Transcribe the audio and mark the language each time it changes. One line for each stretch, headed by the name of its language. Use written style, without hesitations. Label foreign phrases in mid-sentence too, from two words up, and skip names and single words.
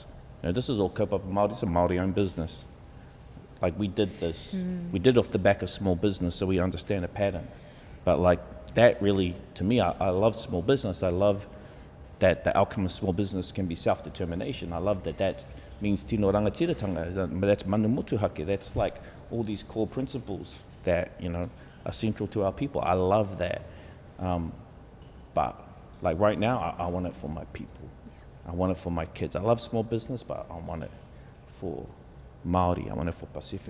English: You know, this is all
Māori: kaupapa Māori.
English: It's a Māori-owned business. Like we did this. We did it off the back of small business, so we understand a pattern. But like that really, to me, I love small business. I love that the outcome of small business can be self-determination. I love that means
Māori: tino rangatiratanga,
English: but that's
Māori: manu motuhake.
English: That's like all these core principles that, you know, are central to our people. I love that. But like right now, I want it for my people. I want it for my kids. I love small business, but I want it for Māori. I want it for Pacific.